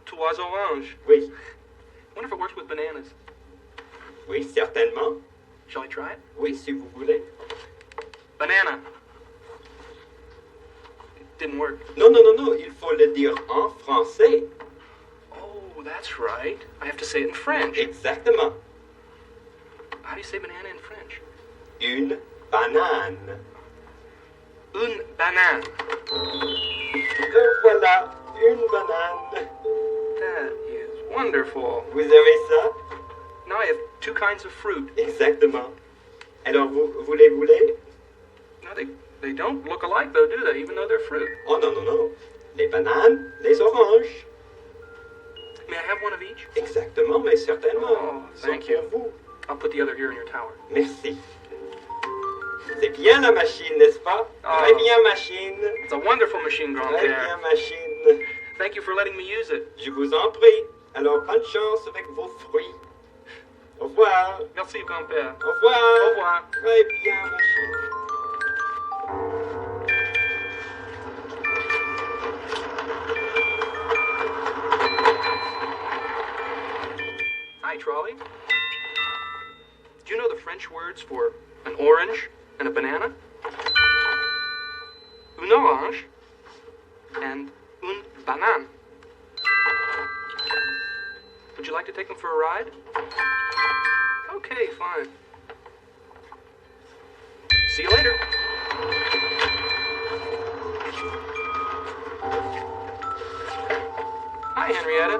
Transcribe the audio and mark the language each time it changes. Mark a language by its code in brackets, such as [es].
[fr] Trois oranges. Oui. [en] Wonder if it works with bananas. [fr] Oui, certainement. [en] Shall I try it? [fr] Oui, si vous voulez. [en] Banana. It didn't work. [fr] Non, non, non, non, il faut le dire en français. [en] Oh, that's right. I have to say it in French. [fr] Exactement. [en] How do you say banana in French? [fr] Une banane. Une banane. Et voilà, une banane. [en] That is wonderful. [fr] Vous avez ça? [en] Now I have two kinds of fruit. [fr] Exactement. Alors, vous les voulez? [en] No, they don't look alike, though, do they? Even though they're fruit. [fr] Oh, non, non, non. Les bananes, les oranges. [en] May I have one of each? [fr] Exactement, mais certainement. [en] Oh, thank [fr] Sont [en] you. [fr] pour vous. [en] I'll put the other here in your tower. [fr] Merci. C'est bien la machine, n'est-ce pas? Très bien, machine. [en] It's a wonderful machine, [fr] Très [en] Grand-Père. [fr] bien, machine. [en] Thank you for letting me use it. [fr] Je vous en prie. Alors, bonne chance avec vos fruits. Au revoir. Merci, Grand-Père. Au revoir. Au revoir. Très bien, machine. [en] Hi, Trolley. Do you know the French words for an orange and a banana? [fr] Une orange and une banane. [en] Would you like to take them for a ride? Okay, fine. See you later. Hi, Henrietta.